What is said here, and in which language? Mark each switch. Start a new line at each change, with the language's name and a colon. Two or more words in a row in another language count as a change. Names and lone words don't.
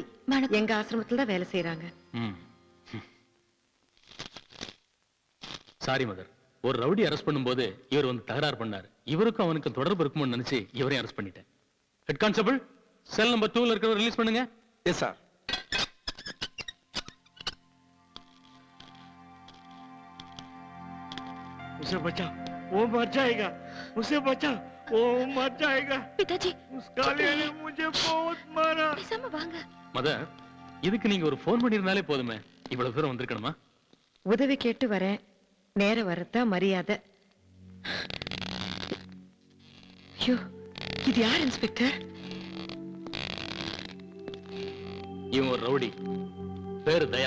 Tamil: வணக்கம். எங்க ஆசிரமத்துல தான் வேலை செய்யறாங்க.
English: sorry mother,
Tamil: ஒரு ரவுடி அரெஸ்ட் பண்ணும்போது இவர் வந்து தகராறு பண்ணாரு. இவருக்கும் அவனுக்கு தொடர்பு இருக்கும்னு நினைச்சு இவரையும் அரெஸ்ட் பண்ணிட்டேன்.
English: head constable, cell number
Tamil: 2ல இருக்கிறவர் ரிலீஸ் பண்ணுங்க.
English: yes sir.
Hindi: उसे बचाओ. वो मर जाएगा. उसे बचाओ. वो मर जाएगा. பிதாஜி, उस काले ने मुझे बहुत मारा.
Tamil: பேசாம வாங்க. மதர், இதுக்கு நீங்க ஒரு போன் பண்ணிருந்தாலே போதுமே. இவ்வளவு தூரம் வந்திருக்கணுமா? உதவி கேட்டு வரேன். நேரம் வரத்தான் மரியாதை. ஐயோ, இது யார் இன்ஸ்பெக்டர்? இவன் ஒரு ரவுடி, பேரு தயா.